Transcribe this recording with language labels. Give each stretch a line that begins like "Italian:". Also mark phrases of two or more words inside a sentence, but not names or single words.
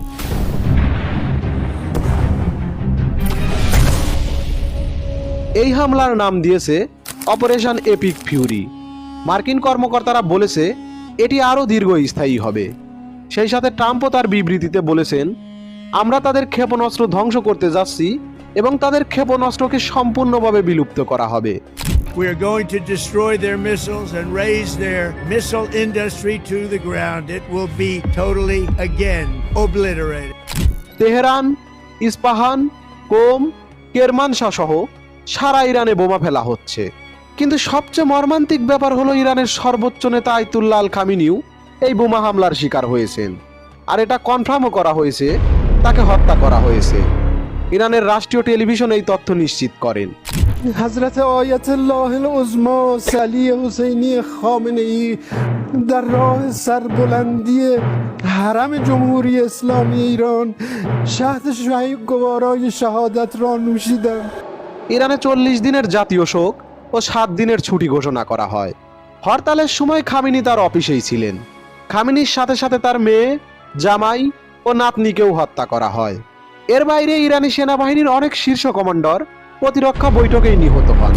Bangla: এই হামলার নাম দিয়েছে অপারেশন এপিক ফিউরি। মার্কিন কর্মকর্তারা বলেছে এটি আরও দীর্ঘস্থায়ী হবে। সেই সাথে ট্রাম্পও তার বিবৃতিতে বলেছেন, আমরা তাদের ক্ষেপণাস্ত্র ধ্বংস করতে যাচ্ছি এবং তাদের ক্ষেপণাস্ত্রকে সম্পূর্ণভাবে বিলুপ্ত করা হবে।
English: We are going to destroy their missiles and raise their missile industry to the ground. It will be totally, again, obliterated.
Bangla: তেহরান, ইস্পাহান, কোম, কেরমানশাহ সহ সারা ইরানে বোমা ফেলা হচ্ছে। কিন্তু সবচেয়ে মর্মান্তিক ব্যাপার হলো ইরানের সর্বোচ্চ নেতা আয়াতুল্লাহ আল খামিনিও এই বোমা হামলার শিকার হয়েছেন। আর এটা কনফার্মও করা হয়েছে, তাকে হত্যা করা হয়েছে। ইরানের রাষ্ট্রীয় টেলিভিশন এই তথ্য নিশ্চিত করেন।
Persian: حضرت آیت الله العظما علی حسینی خامنه‌ای در راه سربلندی حرم جمهوری اسلامی ایران شهد گوارای شهادت را نوشیدند।
Bangla: ইরানে 40 দিনের জাতীয় শোক ও 7 দিনের ছুটি ঘোষণা করা হয়। হরতালের সময় খামেনি তার অফিসেই ছিলেন। খামেনির সাথে সাথে তার মেয়ে, জামাই ও নাতনিকেও হত্যা করা হয়। এর বাইরে ইরানি সেনাবাহিনীর অনেক শীর্ষ কমান্ডার প্রতিরক্ষা বৈঠকেই নিহত হন।